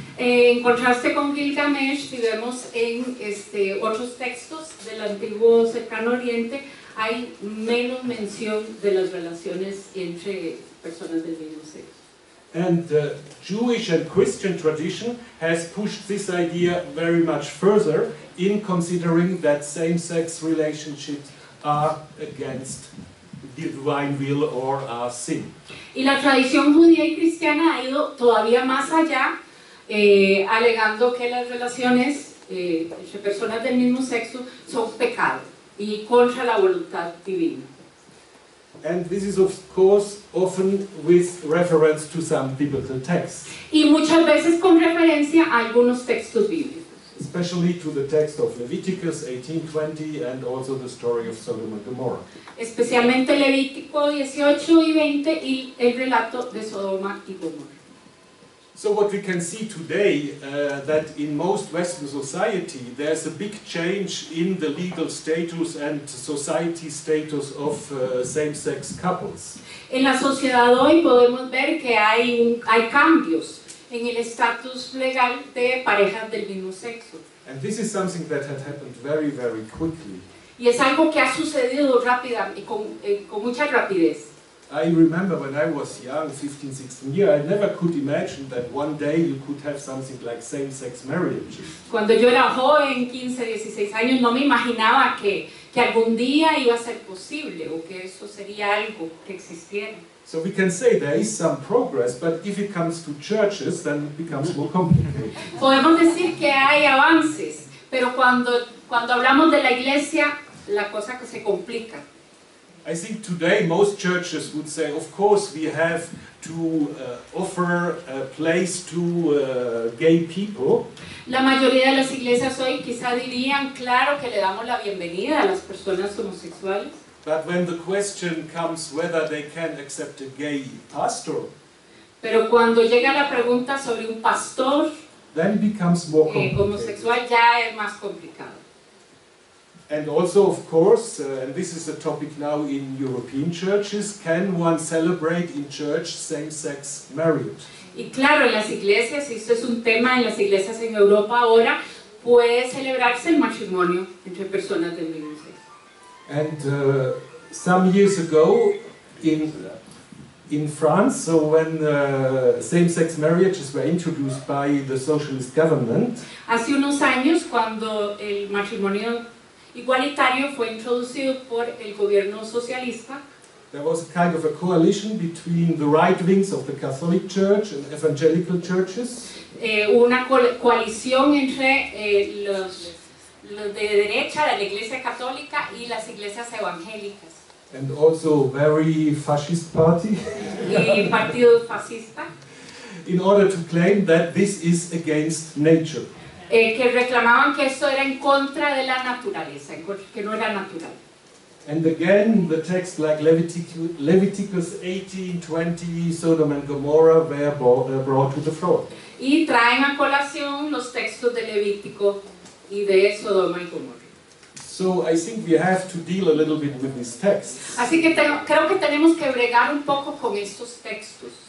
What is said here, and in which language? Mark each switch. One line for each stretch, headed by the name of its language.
Spanish: En contraste con Gilgamesh, si vemos en otros textos del antiguo cercano Oriente, hay menos mención de las relaciones entre personas del mismo sexo.
English: And the Jewish and Christian tradition has pushed this idea very much further in considering that same-sex relationships are against the divine will or are sin.
Spanish: Y la tradición judía y cristiana ha ido todavía más allá, alegando que las relaciones entre personas del mismo sexo son pecado y contra la voluntad divina.
English: And this is of course often with reference to some biblical texts.
Spanish: Y muchas veces con referencia a algunos textos bíblicos.
English: Especially to the text of Leviticus 18:20 and also the story of Sodom and Gomorrah.
Spanish: Especialmente Levítico 18 y 20 y el relato de Sodoma y Gomorra.
English: So what we can see today, that in most Western society there's a big change in the legal status and society status of same-sex couples.
Spanish: En la sociedad hoy podemos ver que hay cambios en el estatus legal de parejas del mismo sexo.
English: And this is something that had happened very, very quickly.
Spanish: Y es algo que ha sucedido rápidamente, con mucha rapidez.
English: I remember when I was young, 15, 16 years, I never could imagine that one day you could have something like same-sex marriage.
Spanish: Cuando yo era joven, 15, 16 años, no me imaginaba que algún día iba a ser posible o que eso sería algo que existiera.
English: So we can say there is some progress, but if it comes to churches, then it becomes more complicated.
Spanish: Podemos decir que hay avances, pero cuando hablamos de la iglesia la cosa que se complica.
English: I think today most churches would say, of course, we have to offer a place to gay people.
Spanish: La mayoría de las iglesias hoy quizá dirían, claro que le damos la bienvenida a las personas homosexuales.
English: But when the question comes whether they can accept a gay pastor,
Spanish: Pero cuando llega la pregunta sobre un pastor
English: then it becomes more complicated.
Spanish: homosexual ya es más complicado.
English: And also, of course, and this is a topic now in European churches, can one celebrate in church same-sex marriage?
Spanish: Y claro, en las iglesias, y esto es un tema en las iglesias en Europa ahora, puede celebrarse el matrimonio entre personas del mismo sexo.
English: And some years ago in France, so when same-sex marriages were introduced by the socialist government,
Spanish: Hace unos años, cuando el matrimonio igualitario fue introducido por el gobierno socialista,
English: there was a kind of a coalition between the right wings of the Catholic Church and evangelical churches.
Spanish: Una coalición entre los de derecha de la Iglesia Católica y las iglesias evangélicas.
English: And also very fascist party.
Spanish: Y partido fascista.
English: In order to claim that this is against nature.
Spanish: Que reclamaban que esto era en contra de la naturaleza, que no era natural.
English: And again, the text like Leviticus 18:20, Sodom and Gomorrah were brought to the front.
Spanish: Y traen a colación los textos de Levítico y de Sodoma y Gomorra.
English: So I think we have to deal a little bit with these texts.
Spanish: Así que creo que tenemos que bregar un poco con estos textos.